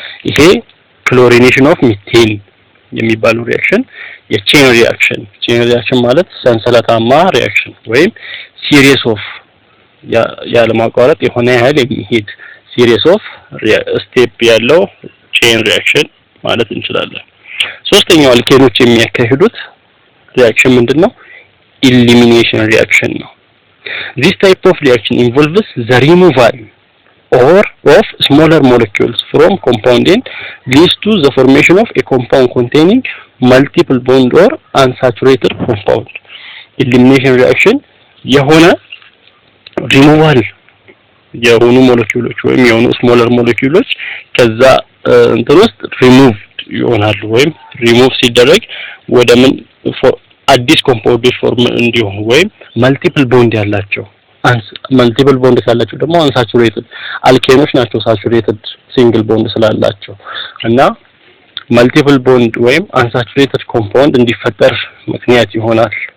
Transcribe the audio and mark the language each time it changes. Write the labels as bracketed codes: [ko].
[am] ይሄ chlorination of methane የሚባለው ሪአክሽን የቼን ሪአክሽን ማለት ሰንሰለታማ ሪአክሽን ወይም ሲሪስ ኦፍ ያለማቋረጥ የሆነ ያህል የሚሄድ ሲሪስ ኦፍ ስቴፕ ያለው ቼን ሪአክሽን ማለት እንችላለን። ሶስተኛው አልኬኖች የሚያካሂዱት ሪአክሽን ምንድነው? ኢሊሚኔሽን ሪአክሽን ነው። [en] This type of reaction involves the removal of smaller molecules from compound and leads to the formation of a compound containing multiple bond or unsaturated compound. [am] Elimination reaction የሆነ removal የሆኑ ሞለኪውሎች ወይም የሆኑ smaller molecules ከዛ እንትን ውስጥ removed ይሆናሉ ወይም remove ሲደረግ ወደ ምን አዲስ ኮምፓውንዶች ፎርም እንዲሆኑ ወይም መልቲፕል ቦንድ ያላቸው መልቲፕል ቦንድ ካላቸው ደግሞ አንሳቹሬትድ አልኬኖች ናቸው። ሳቹሬትድ ሲንግል ቦንድ ስላላቸው እና መልቲፕል ቦንድ ወይም አንሳቹሬትድ ኮምፓውንድ እንዲፈጠር ምክንያት ይሆናል።